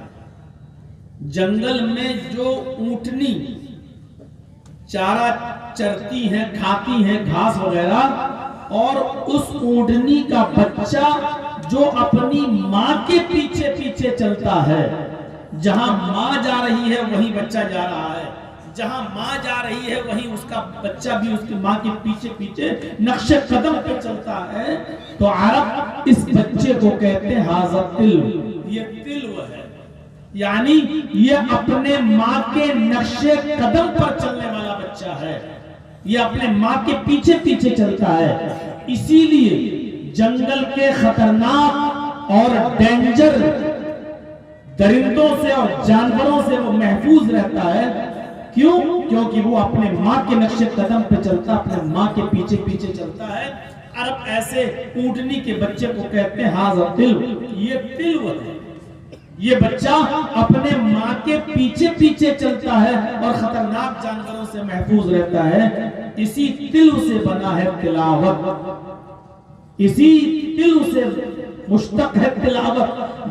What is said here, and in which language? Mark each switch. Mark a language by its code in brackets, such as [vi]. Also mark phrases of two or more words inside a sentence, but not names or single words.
[ur] جنگل میں جو اونٹنی چارہ چرتی ہیں، کھاتی ہیں گھاس وغیرہ، اور اس اونٹنی کا بچہ جو اپنی ماں کے پیچھے پیچھے چلتا ہے، جہاں ماں جا رہی ہے وہیں بچہ جا رہا ہے، جہاں ماں جا رہی ہے وہیں اس کا بچہ بھی اس کی ماں کے پیچھے پیچھے نقش قدم پہ چلتا ہے، تو عرب اس بچے کو کہتے ہیں [ar] ھذا تلو، [ur] یہ تلو ہے، یعنی یہ اپنے ماں کے نقش قدم پر چلنے والا بچہ ہے، یہ اپنے ماں کے پیچھے پیچھے چلتا ہے۔ اسی لیے جنگل کے خطرناک اور ڈینجر درندوں سے اور جانوروں سے وہ محفوظ رہتا ہے۔ کیوں؟ کیونکہ وہ اپنے ماں کے نقش قدم پہ چلتا، اپنے ماں کے پیچھے پیچھے چلتا ہے۔ عرب ایسے اونٹنی کے بچے کو کہتے ہیں [ar] ھذا تلو، [ur] یہ تلو ہے، یہ بچہ اپنے ماں کے پیچھے پیچھے چلتا ہے اور خطرناک جانوروں سے محفوظ رہتا ہے۔ اسی تلو سے بنا ہے تلاوت، اسی تلو سے مشتق ہے تلاوت۔